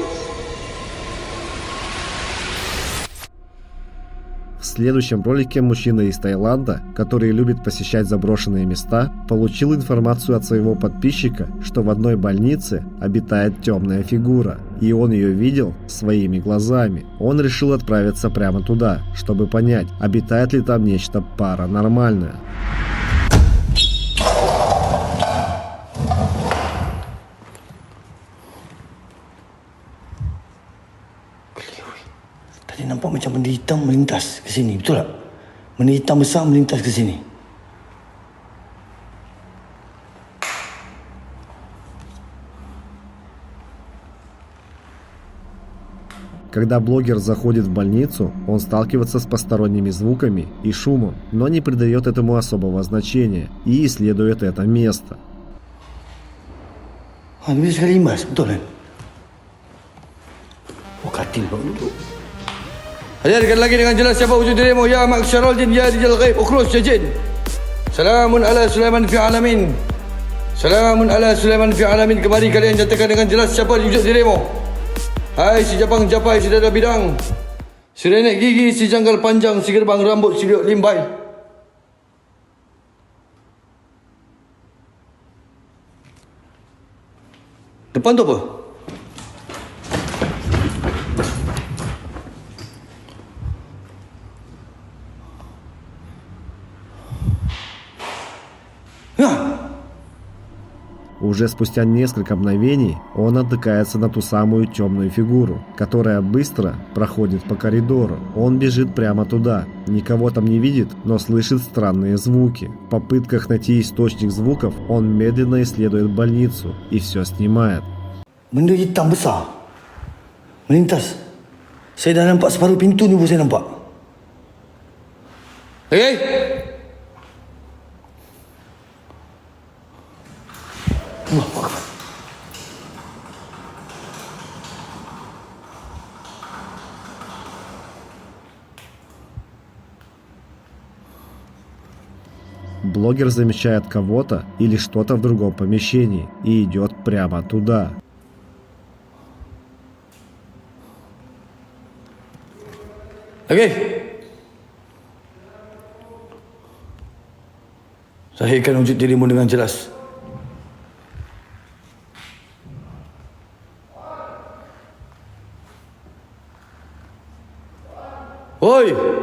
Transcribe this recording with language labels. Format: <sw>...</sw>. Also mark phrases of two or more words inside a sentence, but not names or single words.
<ru>В следующем ролике мужчина из Таиланда, который любит посещать заброшенные места, получил информацию от своего подписчика, что в одной больнице обитает темная фигура, и он ее видел своими глазами. Он решил отправиться прямо туда, чтобы понять, обитает ли там нечто паранормальное.</ru> <ms>Tadi nampak macam benda hitam melintas ke sini, betul tak? Benda hitam besar melintas ke sini.</ms> <ru>Когда блогер заходит в больницу, он сталкивается с посторонними звуками и шумом, но не придает этому особого значения и исследует это место.</ru> <ms>Ini sekali imbas, betul kan? Oh, katil bang duduk. Hadirkan lagi dengan jelas siapa wujud dirimu,</ms> <ar>يا معشر الجن, يا رجال الغيب, اخرج يا جن. سلام على سليمان في العالمين. سلام على سليمان في العالمين.</ar> <ms>Kemari kalian nyatakan dengan jelas siapa wujud dirimu. Hai si japang japai, si dada bidang, si renek gigi, si janggal panjang, si gerbang rambut, si biok limbai. Depan tu apa?</ms> <ru>Уже спустя несколько мгновений он натыкается на ту самую темную фигуру, которая быстро проходит по коридору. Он бежит прямо туда, никого там не видит, но слышит странные звуки. В попытках найти источник звуков он медленно исследует больницу и все снимает.</ru> <ms>Benda hitam besar melintas. Saya dah nampak separuh pintu ni pun saya nampak.</ms> <ar>Hey! الله أكبر.</ar> <ru>Блогер замечает кого-то или что-то в другом помещении и идет прямо туда.</ru> <ms>Okey. Zahirkan wujud dirimu dengan jelas. Oi!</ms>